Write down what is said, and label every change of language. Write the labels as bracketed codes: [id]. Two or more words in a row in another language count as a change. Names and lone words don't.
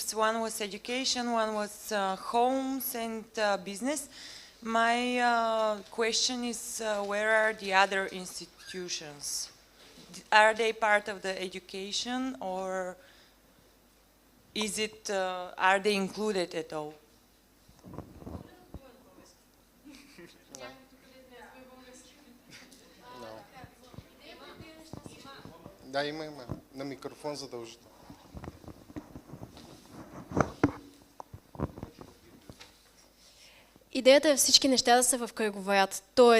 [en] One was education, one was homes and business. My question is, where are the other institutions? Are they part of the education, or are they included at all? [bg] Да, има. На микрофон задължително. Идеята е всички неща да са в кръговрат, т.е.